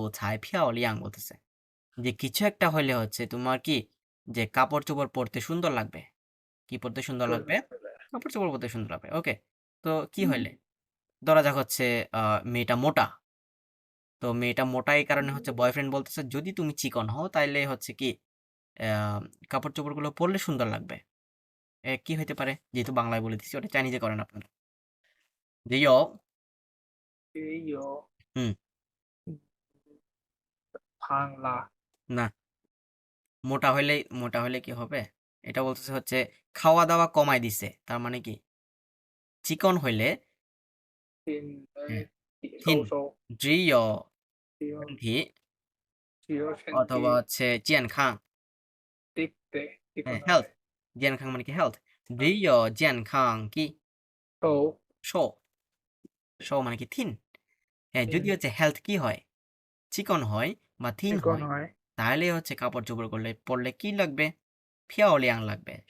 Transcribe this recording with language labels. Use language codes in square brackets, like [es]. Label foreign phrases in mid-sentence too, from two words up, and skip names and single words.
[zh] 才漂亮 [bn] বলতেছে যে কিছু একটা হইলে হচ্ছে তোমার কি যে কাপড় চোপড় পরতে সুন্দর লাগবে কি পরতে সুন্দর লাগবে কাপড় চোপড় পরতে সুন্দর লাগবে ওকে তো কি হইলে ধরা যাক হচ্ছে মেয়েটা মোটা তো মেয়েটা মোটা এই কারণে হচ্ছে বয়ফ্রেন্ড বলতেছে যদি তুমি চিকন হও তাইলে হচ্ছে কি আহ, কাপড় চোপড়গুলো পরলে সুন্দর লাগবে কি হইতে পারে যেহেতু বাংলায় বলে দিচ্ছি ওটা চাইনিজে করেন আপনারা জিও [zh] 也有 [bn] হুম [zh] 胖啦 [bn] না মোটা হইলে কি হবে এটা বলতেছে হচ্ছে খাওয়া দাওয়া কমায় দিছে তার মানে কি চিকন হইলে [zh] 挺 [bn] হ্যাঁ [zh] 瘦 [bn] থিন [zh] 瘦 [bn] জিও [zh] 只有 ধি 只有身 [bn] অথবা [zh] 体 [bn] হচ্ছে [zh] 健康对对这个 [bn] হ্যাঁ হেলথ [zh] 健康 [bn] মানে কি হেলথ [zh] 就健康 [bn] কি [zh] 瘦 [bn] শো শো মানে কি থিন হ্যাঁ যদি হচ্ছে হেলথ কি হয় চিকন হয় বা থিন [zh] 这个 [bn] হয় নয় তাহলে হচ্ছে কাপড় চোপড় করলে পরলে কি লাগবে ফিয়াওলিয়াং লাগবে সুন্দর